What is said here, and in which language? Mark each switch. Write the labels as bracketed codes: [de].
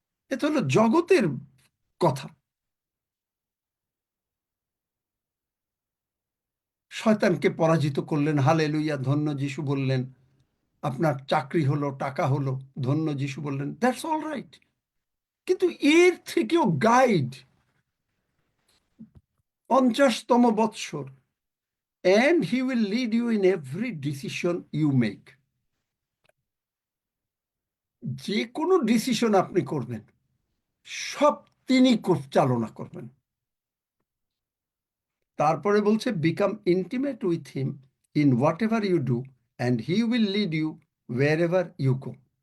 [bn] এটা হলো জগতের কথা। শয়তানকে পরাজিত করলেন, হালেলুইয়া, ধন্য যিশু বললেন। আপনার চাকরি হলো, টাকা হলো, ধন্য যিশু বললেন, [en] That's all right. [bn] কিন্তু এর থেকেও গাইড 50তম বৎসর, [en] and he will lead you in every decision you make. [bn] যে কোনো ডিসিশন আপনি করবেন, সব তিনি চালনা করবেন। [en] তারপরে বলছে become intimate with him in whatever you do and he will lead you wherever you go.